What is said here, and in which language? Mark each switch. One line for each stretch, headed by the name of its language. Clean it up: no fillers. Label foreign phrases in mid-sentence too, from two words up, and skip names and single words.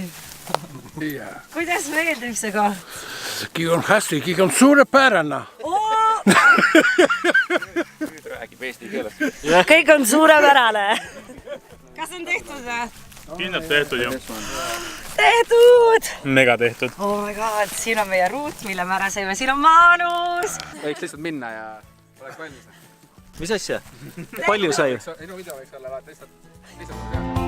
Estonian: Kuidas meeldib see koht? Kõik on hästi, kõik on suurepärane. Räägib eesti keeles. Kõik on suurepärane. Kas on tehtud või? Kindlalt tehtud ju. Tehtud! Mega tehtud.
English: Oh my god,
Estonian: siin on meie Ruut, mille me ära sõime. Siin on Maanus! Võiks lihtsalt minna ja oleks valmis. Mis asja? Palju sai? Ei no video võiks olla, vaata lihtsalt